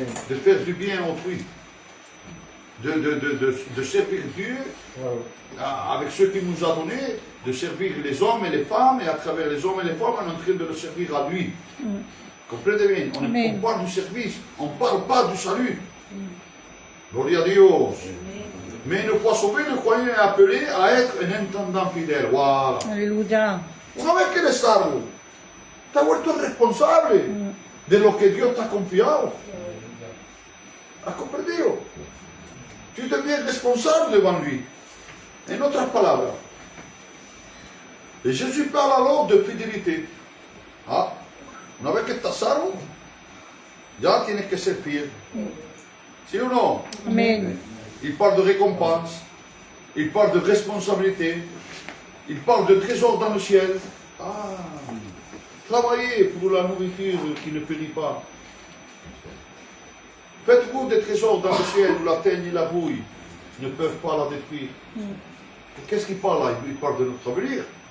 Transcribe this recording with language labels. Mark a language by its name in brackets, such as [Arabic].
[French] De faire du bien autrui. De servir Dieu avec ce qu'il nous a donné, de servir les hommes et les femmes, et à travers les hommes et les femmes, on est en train de le servir à lui. Comprenez bien, on parle du service, on ne parle pas du salut. [Spanish] Gloria a Dios. [French] Mais une fois sauvé, le croyant est appelé à être un intendant fidèle. Voilà. Alléluia. [Spanish] Una vez que eres salvo, te has vuelto responsable de lo que Dios te ha confiado. ¿Has comprendido? [French] Tu deviens responsable devant lui. [Spanish] En otras palabras, [French] et Jésus parle alors de fidélité. [Spanish] Ah, una vez que estás salvo, ya tienes que ser fiel. ¿Sí o no? Amen. [French] Il parle de récompense, il parle de responsabilité, il parle de trésor dans le ciel. Ah, travaillez pour la nourriture qui ne périt pas. Faites-vous des trésors dans le ciel où la teigne et la bouille ne peuvent pas la détruire. Qu'est-ce qu'il parle là? Il parle de notre avenir.